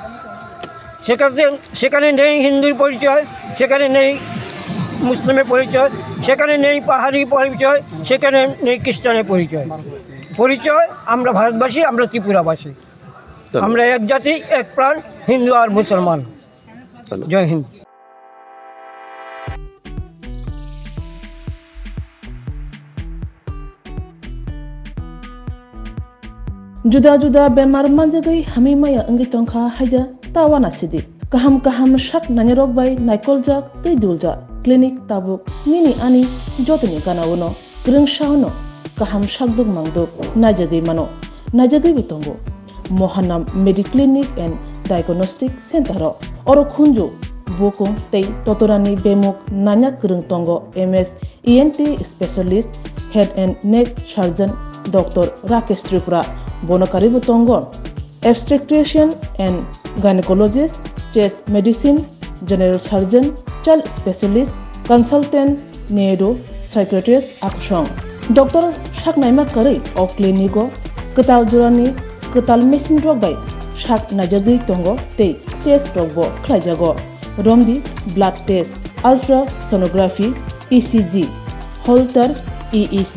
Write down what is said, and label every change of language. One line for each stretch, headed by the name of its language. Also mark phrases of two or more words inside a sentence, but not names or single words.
Bangla: সেখানে নেই হিন্দুর পরিচয়, সেখানে নেই মুসলিমের পরিচয়, সেখানে নেই পাহাড়ি পরিচয়, সেখানে নেই খ্রিস্টানের পরিচয়। আমরা ভারতবাসী, আমরা ত্রিপুরাবাসী, আমরা এক জাতি, এক প্রাণ, হিন্দু আর মুসলমান। জয় হিন্দ।
Kok Borok: Juda bemar manjagai hamimaya angi tongkha haida tawana sidi kaham shak nanyarok bai naikolja tei dulja clinic tabuk nini ani jotoni ganawono grungshauno kaham shakduk mangduk najagei bitongo Mohanam Mediclinic and Diagnostic Center oro khunju bokung tei totorani bemuk nanya krung tongo
English: MS ENT specialist head and neck surgeon Dr. Rakesh Tripura Bonokari Butongon, obstetrician and gynecologist, chest medicine, general surgeon, child specialist, consultant, neuro, psychiatrist,
Kok Borok: akshong. Dr. Shaknaima Kari of Clinico, Katal Jurani, Katal Machine Rogbay, Shak Najadi Tongo, Take, Test Rogbo, Klajago, Romdi,
English: Blood Test, Ultrasonography, ECG, Holter, EEG,